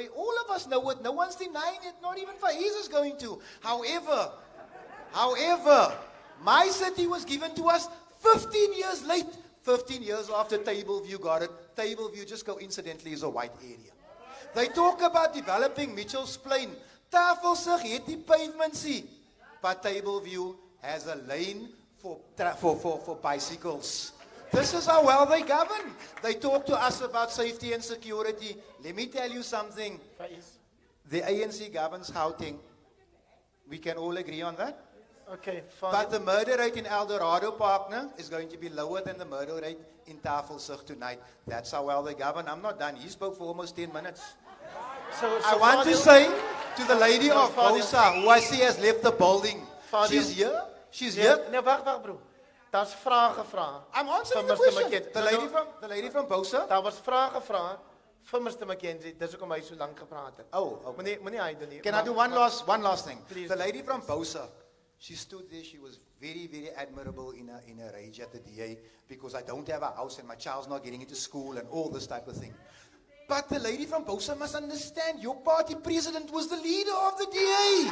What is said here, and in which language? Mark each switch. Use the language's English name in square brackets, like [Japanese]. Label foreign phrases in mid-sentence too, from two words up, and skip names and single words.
[English] All of us know it. No one's denying it. Not even Faiz is going to. However, my city was given to us 15 years late. 15 years after Tableview got it. Tableview, just coincidentally, is a white area. They talk about developing Mitchell's Plain. [Afrikaans] Tafelsig het die pavement see. [English] But Tableview has a lane for bicycles. This is how well they govern. They talk to us about safety and security. Let me tell you something. The ANC governs Gauteng. We can all agree on that. Okay, But the murder rate in El Dorado, partner, is going to be lower than the murder rate in Tafelsig tonight. That's how well they govern. I'm not done. He spoke for almost 10 minutes. I want to say to the lady of Bosa, who I see has left the building, she's here. She's here. [Afrikaans] Nee, wacht, bro. Daar's vrae gevra. [English] I'm answering vir the Mr. question. McKenzie. The lady from Bosa. [Afrikaans] Daar was vrae gevra vir Mr. McKenzie. Dis hoekom hy so lank gepraat het. [English] Oh, okay. [Afrikaans] Moenie hy doen nie. [English] Can I do one last thing? Please. The lady from Bosa, she stood there. She was very, very admirable in her rage at the DA because I don't have a house and my child's not getting into school and all this type of thing. But the lady from Bosa must understand, your party president was the leader of the DA.